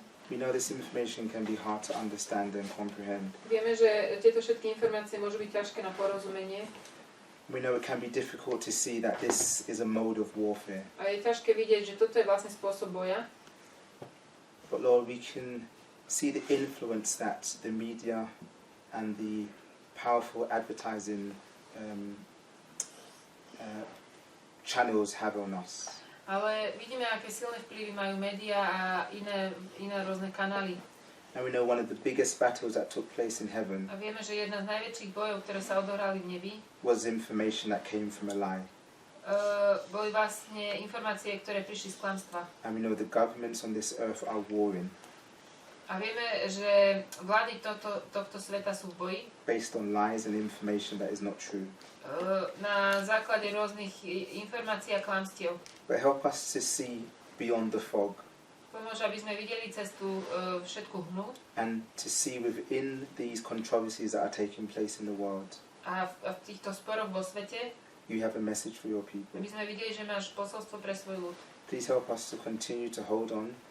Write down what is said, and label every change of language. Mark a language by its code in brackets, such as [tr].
[en] We know this information can be hard to understand and comprehend. [sk] Vieme, že tieto všetky informácie môžu byť ťažké na porozumenie. [en] We know it can be difficult to see that this is a mode of warfare. [sk] A je ťažké vidieť, že toto je vlastne spôsob boja. [en] But Lord, we can see the influence that the media and the powerful advertising channels have on us. [sk] Ale vidíme, aké silné vplyvy majú médiá a iné rôzne kanály. [en] And we know one of the biggest battles that took place in heaven [sk] A vieme, že jedna z najväčších bojov, ktoré sa odohrali v nebi, [en] was information that came from a lie. [sk] boli vlastne informácie, ktoré prišli z klamstva. [en] And we know the governments on this earth are warring [sk] A vieme, že vlády tohto sveta sú v boji [en] based on lies and information that is not true. [sk] Na základe rôznych informácií a klamstiev. [en] But help us to see beyond the fog [sk] Pomôže, aby sme videli cez tú všetku hnu [en] and to see within these controversies that are taking place in the world. [sk] a v týchto sporoch vo svete, [en] You have a message for your people. [sk] aby sme videli, že máš posolstvo pre svoj ľud. [en] Please help us to continue to hold on